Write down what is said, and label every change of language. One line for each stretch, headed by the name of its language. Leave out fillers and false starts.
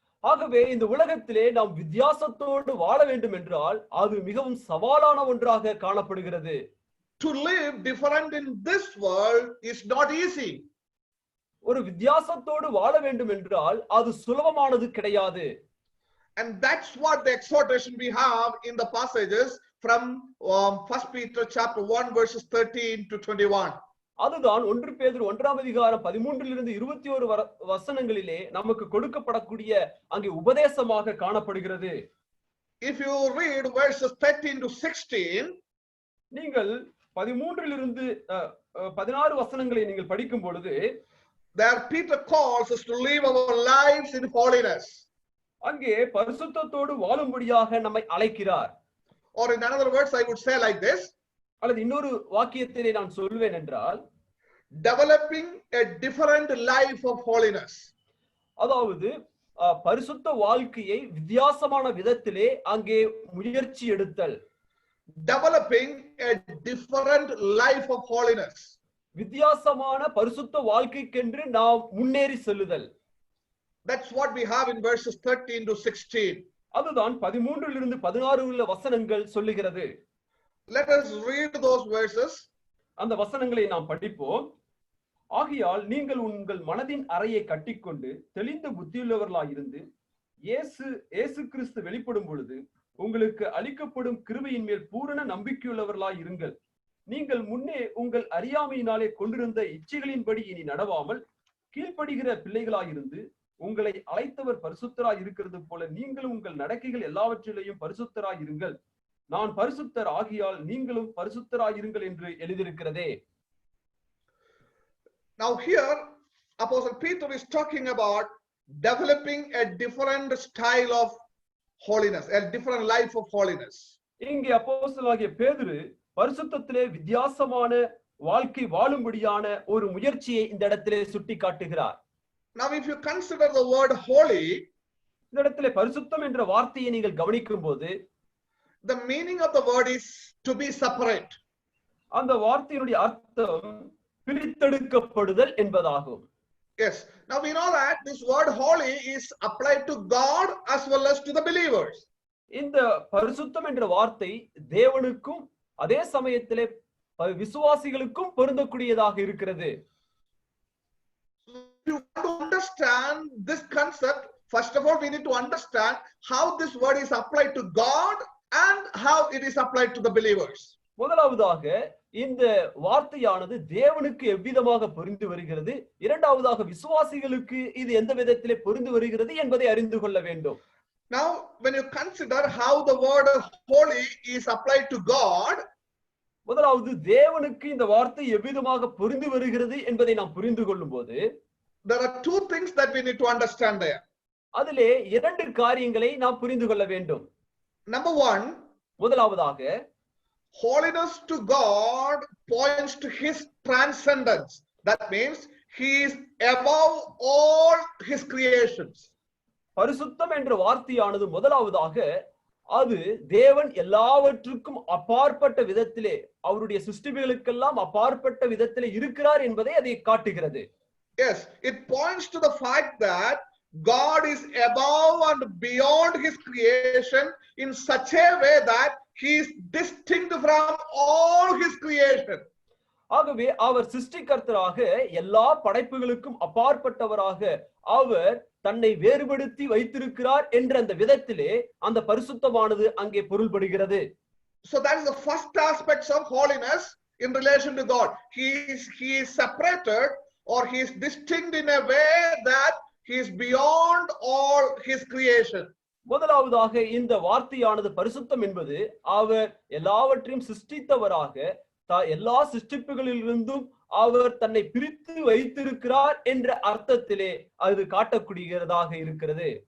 Tamil: ஆகவே இந்த உலகத்திலே நாம் வித்தியாசத்தோடு வாழ வேண்டும் என்றால் அது மிகவும் சவாலான ஒன்றாக காணப்படுகிறது.
English: To live different in this world is not easy.
Tamil: ஒரு வித்தியாசத்தோடு வாழ வேண்டும் என்றால் அது சுலபமானது கிடையாது.
English: And that's what the exhortation we have in the passages from 1 Peter chapter 1 verses 13 to 21.
Tamil: அதுதான் 1 பேதுரு 1ஆம் அதிகாரம் 13 21 வசனங்களிலே நமக்கு கொடுக்கப்படக்கூடிய அங்கே உபதேசமாக காணப்படுகிறது.
English: If you read verses 13 to 16,
Tamil: நீங்கள் 13 16 வசனங்களை நீங்கள் படிக்கும் பொழுது
English: there Peter calls us to live our lives in holiness.
Tamil: அங்கே பரிசுத்தத்தோடு வாழும்படியாக நம்மை அழைக்கிறார்.
English: Or in other words, I would say like this,
Tamil: அல்லது இன்னொரு வாக்கியத்திலே நான் சொல்வேன் என்றால்
English: developing a different life of holiness.
Tamil: அதாவது பரிசுத்த வாழ்க்கையை வித்தியாசமான விதத்திலே அங்கே முயற்சி எடுத்தல்.
English: developing a different life of holiness.
Tamil: வித்தியாசமான பரிசுத்த வாழ்க்கைக்கென்று நாம் முன்னேறி செல்லுதல்.
English: That's what we have in verses 13 to 16.
Tamil: அதுதான்
English: 13 to 16
Tamil: உள்ள வசனங்கள் சொல்லுகிறது.
English: Let us read those verses.
Tamil: அந்த வசனங்களை நாம் படிப்போம். ஆகையால் நீங்கள் உங்கள் மனதின் அறையை கட்டிக்கொண்டு தெளிந்த புத்தியுள்ளவர்களாயிருந்து இயேசு கிறிஸ்து வெளிப்படும் பொழுது உங்களுக்கு அளிக்கப்படும் கிருபையின் மேல் பூரண நம்பிக்கையுள்ளவர்களாய் இருங்கள். நீங்கள் முன்னே உங்கள் அறியாமையினாலே கொண்டிருந்த இச்சைகளின்படி இனி நடவாமல் கீழ்ப்படுகிற பிள்ளைகளாயிருந்து உங்களை அழைத்தவர் பரிசுத்தராய் இருக்கிறது போல நீங்களும் உங்கள் நடக்கைகள் எல்லாவற்றிலேயும் பரிசுத்தராய் இருங்கள். நான் பரிசுத்தர் ஆகியால் நீங்களும் பரிசுத்தராய் இருங்கள் என்று எழுதியிருக்கிறதே.
English: Now here Apostle Peter is talking about developing a different style of holiness, a different life of holiness.
Tamil: இங்கே அப்போஸ்தலனாகிய பேதுரு பரிசுத்தத்திலே வித்தியாசமான வாழ்க்கை வாழும்படியான ஒரு முயற்சியை இந்த இடத்திலே சுட்டி காட்டுகிறார்.
English: Now if you consider the word holy,
Tamil: இந்த இடத்திலே பரிசுத்தம் என்ற வார்த்தையை நீங்கள் கவனிக்கும் போது
English: the meaning of the word is to be separate.
Tamil: அந்த வார்த்தையினுடைய அர்த்தம் பிரித்தெடுக்கப்படுதல் என்பதாகும்.
English: Yes. Now we know that this word holy is applied to God as well as to the believers.
Tamil: இந்த பரிசுத்தம் என்ற வார்த்தை தேவனுக்கும் அதே சமயத்திலே விசுவாசிகளுக்கும் பொருந்தக்கூடியதாக இருக்கிறது.
English: If you want to understand this concept, first of all we need to understand how this word is applied to God and how it is applied to the believers.
Tamil: முதலாவதாக இந்த வார்த்தையானது தேவனுக்கு எவ்விதமாக பொருந்தி வருகிறது, இரண்டாவதாக விசுவாசிகளுக்கு இது எந்த விதத்திலே பொருந்தி வருகிறது என்பதை அறிந்து கொள்ள வேண்டும்.
English: Now when you consider how the word holy is applied to God,
Tamil: முதலாவது தேவனுக்கு இந்த வார்த்தை எவ்விதமாக பொருந்தி வருகிறது என்பதை நாம் புரிந்து கொள்ளும் போது
English: there are two things that we need to understand there.
Tamil: அதிலே இரண்டு காரியங்களை நாம் புரிந்து கொள்ள வேண்டும்.
English: Number one,
Tamil: முதலாவதாக
English: holiness to God points to his transcendence. That means he is above all his creations.
Tamil: பரிசுத்தம் என்ற வார்த்தையானது முதலாவதாக அது தேவன் எல்லாவற்றுக்கும் அப்பாற்பட்ட விதத்திலே அவருடைய சிருஷ்டிகளுக்கெல்லாம் அப்பாற்பட்ட விதத்திலே இருக்கிறார் என்பதை அதை காட்டுகிறது.
English: Yes, it points to the fact that God is above and beyond his creation in such a way that he is distinct from all his creation.
Tamil: ஆகவே அவர் சிருஷ்டிகர்த்தராக எல்லா படைப்புகளுக்கும் அப்பாற்பட்டவராக அவர் தன்னை வேறுபடுத்தி வைத்திருக்கிறார் என்ற அந்த விதத்திலே அந்த பரிசுத்தமானது அங்கே பொருள்படுகிறது.
English: So that is the first aspect of holiness in relation to God. He is separated or he is distinct in a way that he is beyond all his creation.
Tamil: முதலாவதாக இந்த வார்த்தையானது பரிசுத்தம் என்பது அவர் எல்லாவற்றையும் சிருஷ்டித்தவராக எல்லா சிருஷ்டிப்புகளிலிருந்தும் அவர் தன்னை பிரித்து வைத்திருக்கிறார் என்ற அர்த்தத்திலே அது காட்டக்கூடியதாக இருக்கிறது.